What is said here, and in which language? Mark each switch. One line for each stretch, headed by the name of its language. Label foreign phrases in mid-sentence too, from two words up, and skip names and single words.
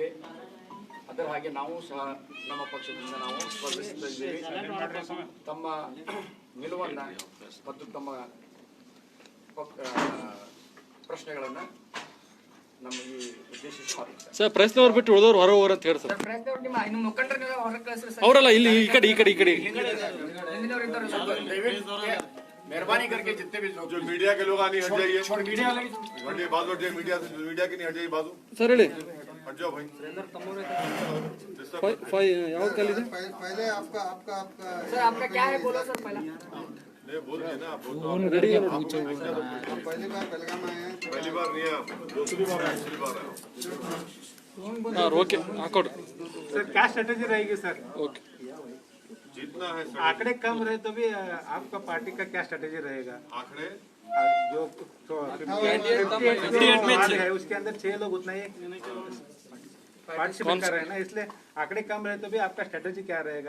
Kannada: ಅದರ ಹಾಗೆ ನಾವು ಸಹ ನಮ್ಮ ಪಕ್ಷದಿಂದ ನಾವು ಸ್ಪರ್ಧಿಸುತ್ತಿದ್ದೇವೆ. ತಮ್ಮ ನಿಲುವನ್ನು ಮತ್ತು ತಮ್ಮ ಪ್ರಶ್ನೆಗಳನ್ನು ನಮ್ಮ ಈ ಉದ್ದೇಶಿಸಿ ಸರ್ ಪ್ರೆಸ್ನವ್ರು ಬಿಟ್ಟು ಉಳಿದವ್ರು ಹೊರ ಹೋಗ್ರ ಅಂತ ಹೇಳಿ ಸರ್. ಅವರಲ್ಲ ಇಲ್ಲಿ ಈ ಕಡೆ
Hindi: मेहरबानी करके जितने भी लोग जो मीडिया के लोग आने हट जाइए, मीडिया के नहीं हट जाइए बाजू
Kannada: सर ಹೇಳಿ
Hindi: हट जाओ भाई।
Kannada: ಯಾವ ಕಾಲಿದೆ
Hindi: पहले आपका आपका आपका सर आपका क्या है बोलो सर पहला। नहीं बोल रहे ना आप पहली बार बेलगाम आए हैं। पहली बार नहीं आप दूसरी बार
Kannada: ಹಾಂ ಓಕೆ ಹಾಕೊಡ್ರಿ
Hindi: सर क्या स्ट्रेटेजी रहेगी सर?
Kannada: ಓಕೆ
Hindi: जीतना है आंकड़े कम रहे तो भी आपका पार्टी का क्या स्ट्रेटेजी रहेगा? आंकड़े जो 58 में है उसके अंदर 6 लोग उतना ही पार्टिसिपेट कर रहे हैं ना, इसलिए आंकड़े कम रहे तो भी आपका स्ट्रेटेजी क्या रहेगा?